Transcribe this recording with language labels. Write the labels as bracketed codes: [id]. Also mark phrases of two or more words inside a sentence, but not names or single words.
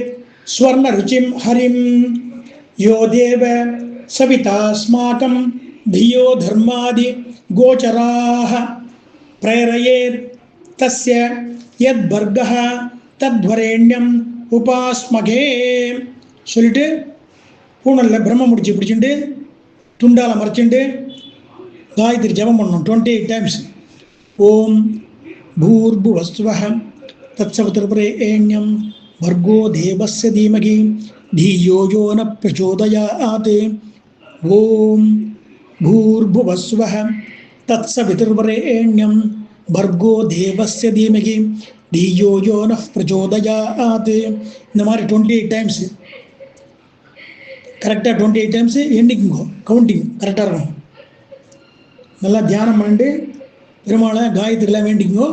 [sa] स्वर्णरुचिं हरिं यो देव सवितास्माकं धियो धर्मादि गोचराः प्रेरयेत् तस्य यत् वर्गः तत्वरेण्यम् उपास्महे [ta] சொல்லிட்டு பூனலில் பிரம்ம முடிச்சு பிடிச்சிட்டு துண்டால மறைச்சிட்டு காயத்ரி ஜபம் பண்ணணும் 28 டைம்ஸ். [sa] ओम् भूर्भुवस्वः तत्सवितुर्वरेण्यं भर्गो देवस्य धीमहि धियो यो न प्रचोदयात् ओम भूर्भुवस्वः तत्सवितुर्वरेण्यं भर्गो देवस्य धीमहि धियो यो न प्रचोदयात्. [ta] இந்த மாதிரி 28 டைம்ஸ் கரெக்டாக 28 டைம்ஸ் எண்ணிக்குங்கோ. கவுண்டிங் கரெக்டாக இருக்கும். நல்லா தியானம் பண்ணிட்டு பெருமாளை காயத்ரிலாம் வேண்டிக்குங்கோ.